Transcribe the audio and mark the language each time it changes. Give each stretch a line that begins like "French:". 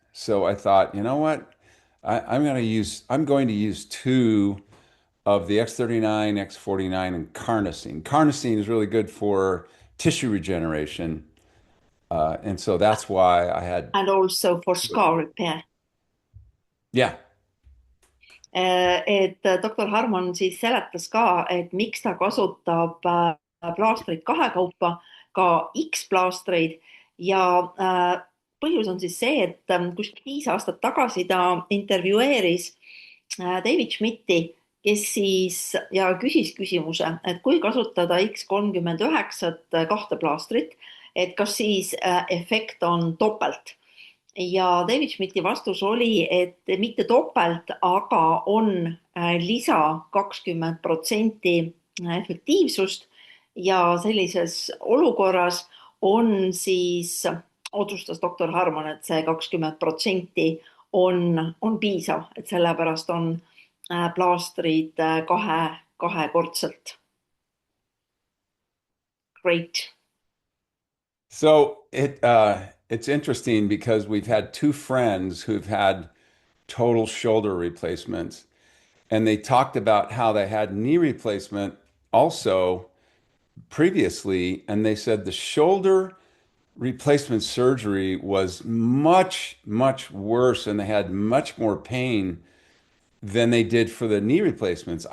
English: So I thought, you know what? I'm going to use two of the X39, X49, and carnosine. Carnosine is really good for tissue regeneration. And so that's why I had, And also for scar repair. yeah.
Estonian: Et doktor Harmon siis seletas ka, et miks ta kasutab plaastreid kahekaupa, ka X-plaastreid ja põhjus on siis see, et kuskil 5 aastat tagasi ta intervjueeris David Schmidti, kes siis ja küsis küsimuse, et kui kasutada X39 kahte plaastrit, et kas siis efekt on topelt ja David Schmidti vastus oli, et mitte topelt, aga on lisa 20% efektiivsust ja sellises olukorras on siis, otsustas doktor Harmon, et see 20% on piisav, et sellepärast on plaastrid kahekordselt.
English: Great. So it's interesting because we've had two friends who've had total shoulder replacements, and they talked about how they had knee replacement also previously, and they said the shoulder replacement surgery was much, much worse, and they had much more pain than they did for the knee replacements.